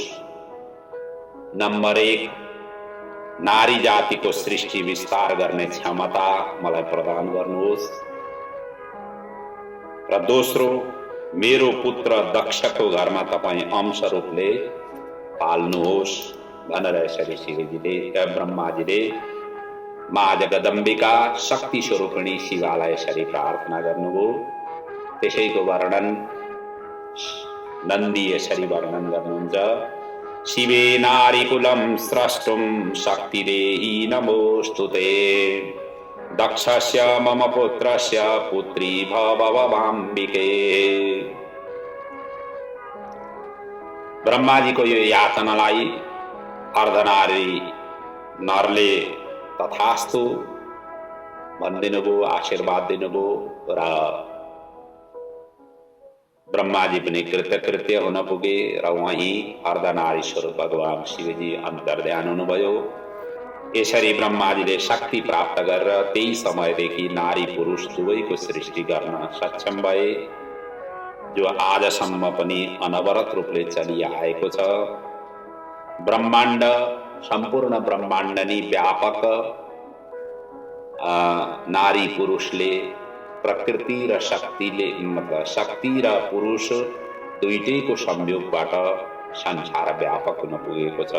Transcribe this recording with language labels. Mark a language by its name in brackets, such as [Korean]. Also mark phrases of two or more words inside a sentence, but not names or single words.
[Nepali] नम्बर 1 नारी जातिको सृष्टि विस्तार गर्ने क्षमता मलाई प्रदान गर्नुहोस् र दोस्रो मेरो पुत्र दक्षको घरमा तपाईं अंश रूपले पाल्नुहोस् भनेर यसरी शिवजीले ब्रह्माजीले माँ जगदम्बिका शक्ति स्वरूपिणी शिवालाई यसरी प्रार्थना गर्नुभयो। त्यसैको वर्णन नन्दी यसरी वर्णन गर्नुहुन्छ, [Sanskrit] शिवे नारीकुलं स्रष्टुं शक्तिदेहि नमोस्तुते, दक्षस्य मम पुत्रस्य पुत्री भवभवाम्बिके। [Nepali] ब्रह्माजीको यो यातनालाई अर्धनारी नरले तथास्तु भनिदिनुभयो, आशीर्वाद दिनुभयो र ब्रह्माजी पनि कृत्य हुन पुगे र वहीं अर्धनारीश्वर भगवान शिवजी अन्तर्ध्यान हुनुभयो। यसरी ब्रह्माजीले शक्ति प्राप्त गरेर त्यही समयदेखि नारी पुरुष दुवैको सृष्टि गर्न सक्षम भए, जो आजसम्म पनि अनवरत रूपले चलिआएको छ। ब्रह्माण्ड सम्पूर्ण ब्रह्माण्ड नै व्यापक नारी पुरुषले प्रकृति र शक्तिले मतलब शक्ति र पुरुष दुईटैको संयोगबाट संसार व्यापक हुन पुगेको छ।